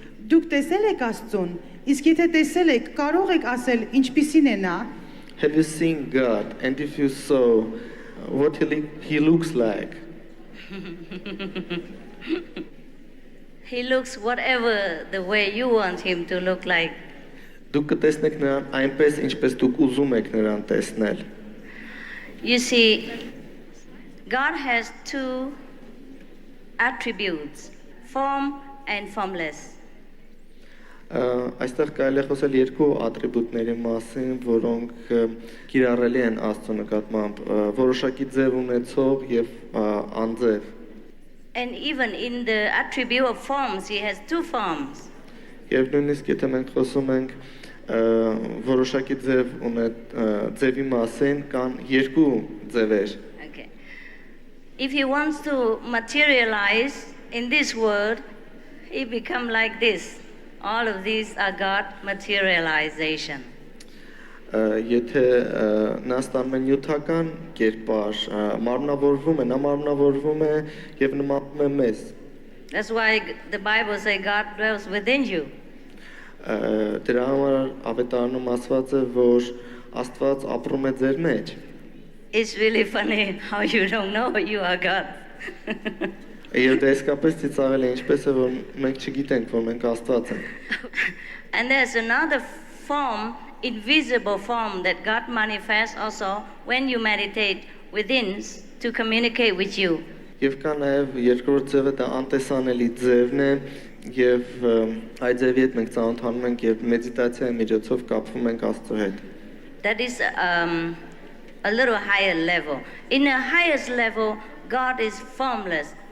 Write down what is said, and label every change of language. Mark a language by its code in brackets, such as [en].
[hy] Դուք տեսել եք Աստծուն, իսկ եթե տեսել եք, կարող եք ասել ինչպիսին է նա։ [en] Have you seen God? And if you saw what he looks like? He looks whatever the way you want him to look like. [hy] Դուք կտեսնեք նրան այնպես, ինչպես դուք ուզում եք նրան տեսնել։ [en] You see, God has two attributes, form and formless. [hy] Այստեղ կարելի է խոսել երկու ատրիբուտների մասին, որոնք կիրառելի են Աստծո նկատմամբ, որոշակի ձև ունեցող եւ անձև։ [en] And even in the attribute of forms, he has two forms. [hy] Եվ նույնիսկ եթե մենք խոսում ենք որոշակի ձևի մասին, կան երկու ձևեր։ [en] Okay. If he wants to materialize in this world, he become like this. All of these are God materialization. [hy] Եթե նա ստանում է նյութական կերպար, մարմնավորվում է, նա մարմնավորվում է եւ նմանում է մեզ։ [en] That's why the Bible says God dwells within you. [hy] Դրա համար ավետարանում ասված է, որ Աստված ապրում է ձեր մեջ։ [en] It's really funny how you don't know you are God. [hy] Եվ դա իսկապես ծիծաղել է, ինչպես է, որ մենք չգիտենք, որ մենք Աստված ենք։ [en] And there's another form, invisible form that God manifests also when you meditate within to communicate with you. [hy] Եվ կա նաև երկրորդ ձևը, դա անտեսանելի ձևն է, եւ այդ ձևի հետ մենք ծանոթանում ենք եւ մեդիտացիայի միջոցով կապվում ենք Աստծո հետ։ [en] That is a little higher level. In the highest level, God is formless.